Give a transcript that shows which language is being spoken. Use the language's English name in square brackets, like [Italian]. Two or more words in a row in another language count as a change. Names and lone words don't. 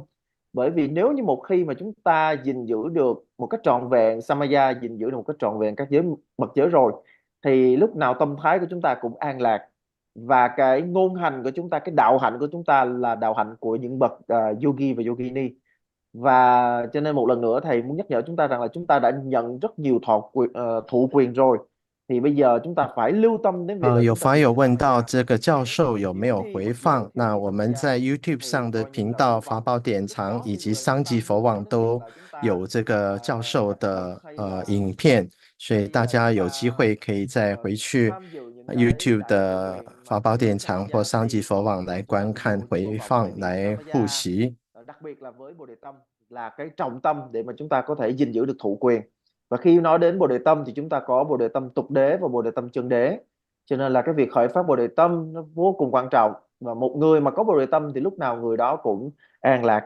[Vietnamese] Bởi vì nếu như một khi mà chúng ta gìn giữ được một cách trọn vẹn Samaya, gìn giữ được một cách trọn vẹn các giới mật giới rồi, thì lúc nào tâm thái của chúng ta cũng an lạc, và cái ngôn hành của chúng ta, cái đạo hạnh của chúng ta là đạo hạnh của những bậc yogi và yogini. Và cho nên một lần nữa thầy muốn nhắc nhở chúng ta rằng là chúng ta đã nhận rất nhiều thụ quyền rồi, thì bây giờ chúng ta phải lưu tâm đến việc [Chinese] 有法友问到这个教授有没有回放，那我们在 YouTube 上的频道法宝典藏以及商级佛网都有这个教授的影片，所以大家有機會可以再回去 YouTube 的法寶典藏或商級佛網來觀看回放，來複習。 [Vietnamese] Đặc biệt là với bồ đề tâm là cái trọng tâm để mà chúng ta có thể gìn giữ được thụ quyền. Và khi nói đến bồ đề tâm thì chúng ta có bồ đề tâm tục đế và bồ đề tâm chân đế. Cho nên là cái việc khởi phát bồ đề tâm nó vô cùng quan trọng. Và một người mà có bồ đề tâm thì lúc nào người đó cũng an lạc.